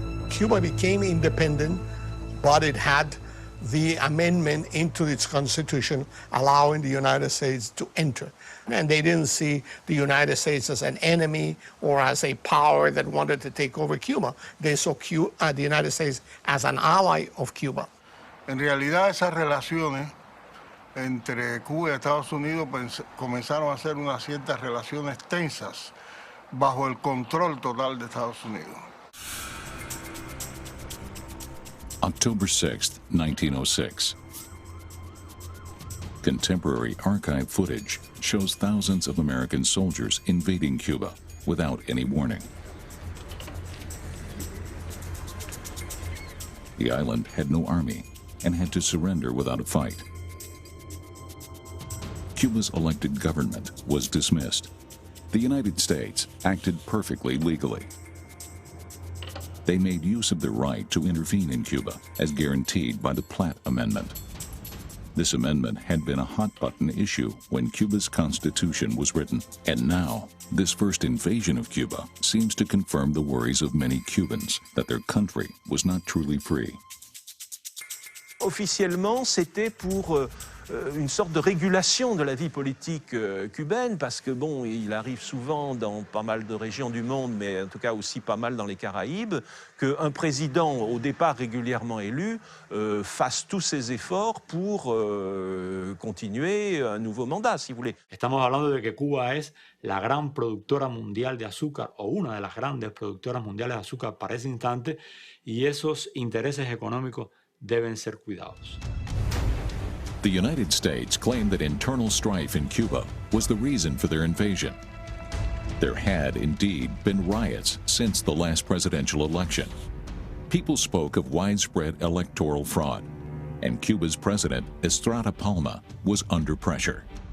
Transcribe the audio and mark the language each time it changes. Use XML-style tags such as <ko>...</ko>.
<en>Cuba became independent, but it had the amendment into its constitution allowing the United States to enter. And they didn't see the United States as an enemy or as a power that wanted to take over Cuba. They saw the United States as an ally of Cuba.</en> <es>En realidad esas relaciones entre Cuba y Estados Unidos comenzaron a ser unas ciertas relaciones tensas bajo el control total de Estados Unidos.</es> <en>October 6, 1906. Contemporary archive footage shows thousands of American soldiers invading Cuba without any warning. The island had no army and had to surrender without a fight. Cuba's elected government was dismissed. The United States acted perfectly legally. They made use of their right to intervene in Cuba, as guaranteed by the Platt Amendment. This amendment had been a hot-button issue when Cuba's constitution was written, and now this first invasion of Cuba seems to confirm the worries of many Cubans that their country was not truly free.</en> <fr>Officiellement, c'était pour une sorte de régulation de la vie politique cubaine, parce que bon, il arrive souvent dans pas mal de régions du monde, mais en tout cas aussi pas mal dans les Caraïbes, qu'un président, au départ régulièrement élu, fasse tous ses efforts pour continuer un nouveau mandat, si vous voulez.</fr> <es>Estamos hablando de que Cuba es la gran productora mundial de azúcar, o una de las grandes productoras mundiales de azúcar para ese instante, y esos intereses económicos deben ser cuidados.</es> <en>The United States claimed that internal strife in Cuba was the reason for their invasion. There had indeed been riots since the last presidential election. People spoke of widespread electoral fraud, and Cuba's president, Estrada Palma, was under pressure.</en>